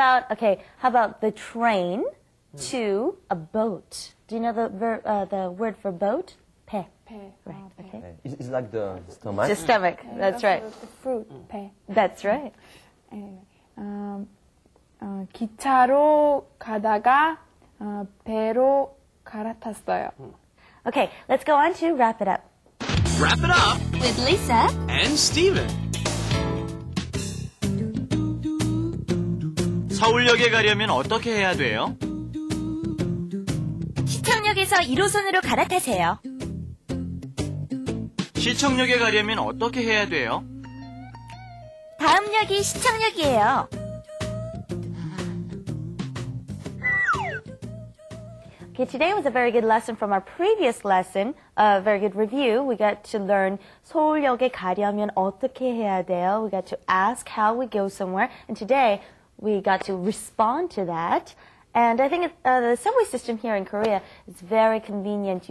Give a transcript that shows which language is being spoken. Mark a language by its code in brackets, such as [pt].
[en] Okay, how about the train to a boat? Do you know the word for boat? [ko] 배. 배. [en] Right, okay. It's like the stomach. The stomach, that's right. The fruit, 배. That's right. [ko] 기차로 가다가 배로 갈아탔어요. [en] Okay, let's go on to wrap it up. Wrap it up With Lisa. and Steven. [ko] 서울역에 가려면 어떻게 해야 돼요? 시청역에서 1호선으로 갈아타세요. 시청역에 가려면 어떻게 해야 돼요? 다음 역이 시청역이에요. [en] Okay, today was a very good lesson from our previous lesson, a very good review. We got to learn [ko] 서울역에 가려면 어떻게 해야 돼요. [en] We got to ask how we go somewhere. And today, we got to respond to that. And I think the subway system here in Korea is very convenient.